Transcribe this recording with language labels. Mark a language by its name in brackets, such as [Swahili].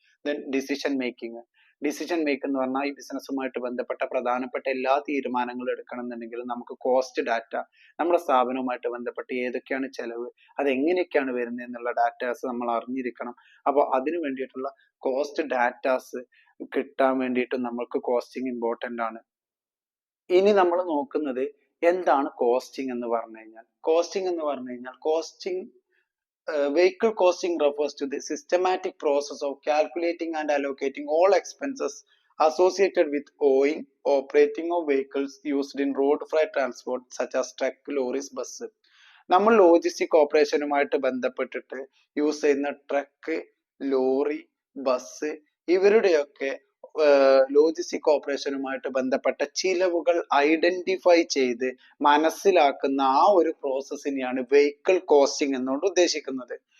[Malayalam] Then decision making. Decision make എന്ന് പറഞ്ഞാൽ ഈ ബിസിനസ്സുമായിട്ട് ബന്ധപ്പെട്ട പ്രധാനപ്പെട്ട എല്ലാ തീരുമാനങ്ങളും എടുക്കണം എന്നുണ്ടെങ്കിൽ നമുക്ക് കോസ്റ്റ് ഡാറ്റ, നമ്മുടെ സ്ഥാപനവുമായിട്ട് ബന്ധപ്പെട്ട് ഏതൊക്കെയാണ് ചെലവ്, അത് എങ്ങനെയൊക്കെയാണ് വരുന്നത് എന്നുള്ള ഡാറ്റാസ് നമ്മൾ അറിഞ്ഞിരിക്കണം. അപ്പോൾ അതിനു വേണ്ടിയിട്ടുള്ള കോസ്റ്റ് ഡാറ്റാസ് കിട്ടാൻ വേണ്ടിയിട്ട് നമ്മൾക്ക് കോസ്റ്റിംഗ് ഇമ്പോർട്ടൻ്റ് ആണ്. ഇനി നമ്മൾ നോക്കുന്നത് എന്താണ് കോസ്റ്റിംഗ് എന്ന് പറഞ്ഞു കഴിഞ്ഞാൽ. [English] Costing vehicle costing refers to the systematic process of calculating and allocating all expenses associated with owning, operating of vehicles used in road freight transport such as truck, lorries, bus. [Malayalam] നമ്മൾ logistic ഓപ്പറേഷനുമായിട്ട് ബന്ധപ്പെട്ടിട്ട് use ചെയ്യുന്ന truck, lorry, bus ഇവരുടെയൊക്കെ logistic ഓപ്പറേഷനുമായിട്ട് ബന്ധപ്പെട്ട ചിലവുകൾ identify ചെയ്ത് മനസ്സിലാക്കുന്ന ആ ഒരു പ്രോസസ്സിനെയാണ് വെഹിക്കിൾ കോസ്റ്റിംഗ് എന്നുകൊണ്ട് ഉദ്ദേശിക്കുന്നത്.